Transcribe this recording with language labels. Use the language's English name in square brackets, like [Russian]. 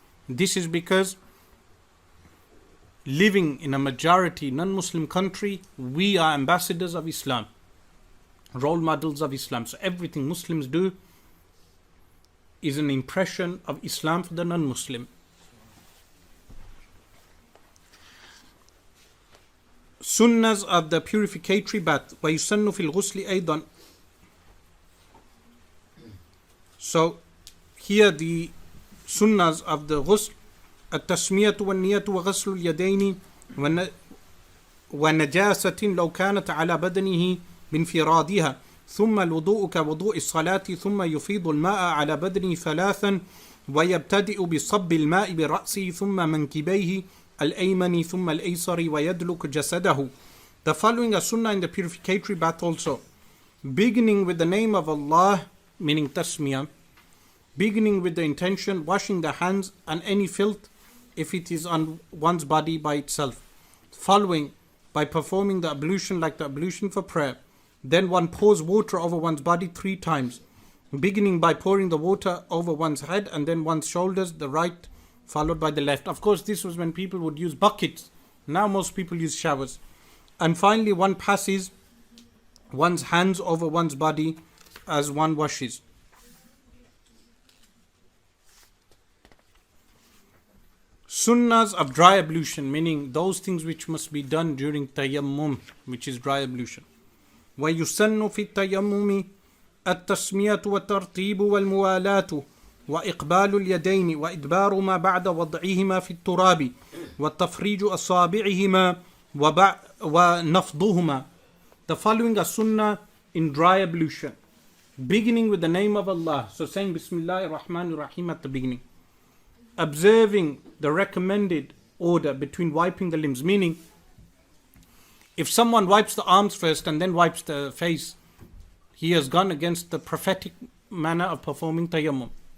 [English] This is because living in a majority non-Muslim country, we are ambassadors of Islam, role models of Islam. So everything Muslims do is an impression of Islam for the non-Muslim. Sunnahs of the purificatory bath. [Arabic] وَيُسَنُّ فِي الْغُسْلِ أَيْضًا. [English] So here the sunnahs of the ghusl: [Arabic] التسمية والنية وغسل اليدين ونجاسة لو كانت على بدنه بانفرادها، ثم الوضوء كوضوء الصلاة، ثم يفيض الماء على بدنه 3 ويبتدئ بصب الماء برأسه ثم منكبيه الأيمن ثم الأيسر ويدلك جسده. [English] The following are sunnah in the purificatory bath also. Beginning with the name of Allah, meaning tasmiyah. Beginning with the intention, washing the hands and any filth if it is on one's body by itself. Following by performing the ablution like the ablution for prayer. Then one pours water over one's body 3 times. Beginning by pouring the water over one's head and then one's shoulders, the right followed by the left. Of course, this was when people would use buckets. Now most people use showers. And finally, one passes one's hands over one's body as one washes. Sunnahs of dry ablution, meaning those things which must be done during tayammum, which is dry ablution. [Arabic] وَيُسَنُّ فِي التَّيَمُّمِ التَّسْمِيَةُ وَالتَّرْتِيبُ وَالْمُوَالَاةُ وإقبال اليدين وإدبار ما بعد وضعهما في التراب وتفريج أصابعهما ونفضهما. [English] The following are sunnah in dry ablution. Beginning with the name of Allah. So saying Bismillah ar-Rahman ar-Rahim at the beginning. Observing the recommended order between wiping the limbs. Meaning, if someone wipes the arms first and then wipes the face, he has gone against the prophetic manner of performing tayammum.